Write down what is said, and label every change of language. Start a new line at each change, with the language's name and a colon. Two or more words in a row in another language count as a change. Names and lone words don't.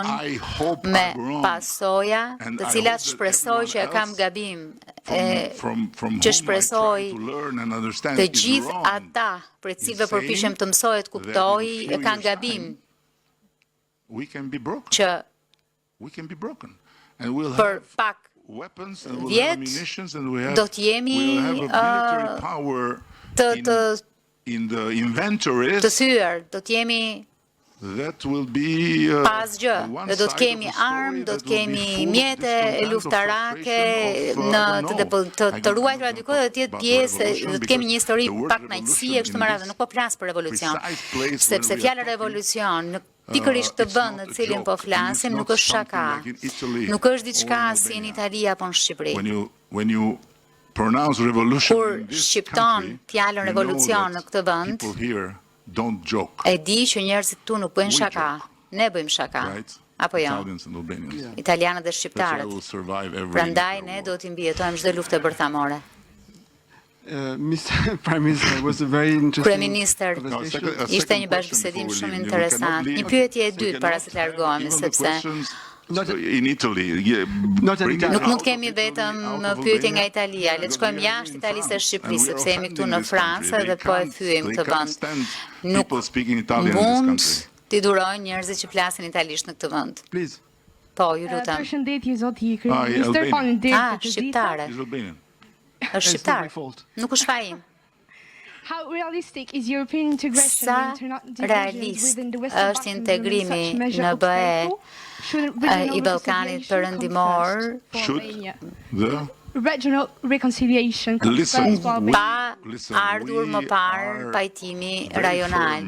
Albanian: me pasoja të cilat shpresoj që e kam gabim, që shpresoj të gjithë ata për cilëve përpiqem të mësoj të kuptoj e kanë gabim që për pak vjet do të jemi të thyer, do të jemi
English: that will be
Albanian: pas gjë, dhe do të kemi armë, do të kemi mjete luftarake të ruajtura diku dhe të jetë pjesë, do të kemi një histori pak kënaqësie kështu me radhë, nuk po flas për revolucion, sepse fjala revolucion në pikërisht këtë vend në cilin po flasim nuk është shaka, nuk është diçka si në Itali apo në Shqipëri. Kur shqipton fjalën revolucion në këtë vend, e di që njerëzit tu nuk bëjnë shaka, ne bëjmë shaka, apo jo, italianët dhe shqiptarët. Prandaj ne do t'i mbijetojmë çdo luftë bërthamore.
English: Mr. Prime Minister, was a very interesting
Albanian: Kryeministër, ishte një bashkëbisedim shumë interesant. Një pyetje e dytë para se të largohemi, sepse nuk mund kemi vetëm pyetje nga Italia, le të shkojmë jashtë Italisë dhe Shqipërisë, sepse jemi këtu në Francë dhe po e thyejmë këtë vend. Nuk mund t'i durojnë njerëzit që flasin italisht në këtë vend. Po, ju lutem. Përshëndetje zoti Kryeministër, faleminderit për shqiptare. Është shqiptar. Nuk është faim.
English: How realistic is European integration
Albanian: Sa realist është integrimi në BE i Ballkanit Perëndimor
English: regional reconciliation
Albanian: pa ardhur më parë pajtimi rajonal.